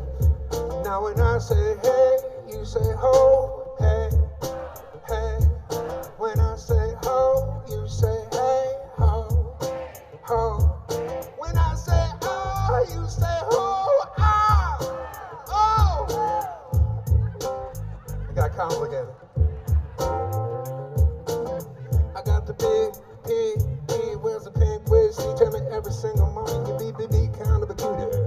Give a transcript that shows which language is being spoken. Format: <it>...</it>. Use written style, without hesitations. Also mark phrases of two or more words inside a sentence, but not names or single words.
<en>Now when I say hey, you say ho, hey, hey. When I say ho, you say hey, ho, ho. When I say oh, you say ho, ah, oh. It got complicated. I got the big P, where's the pink whiskey? Tell me every single morning you be kind of a cutie.</en>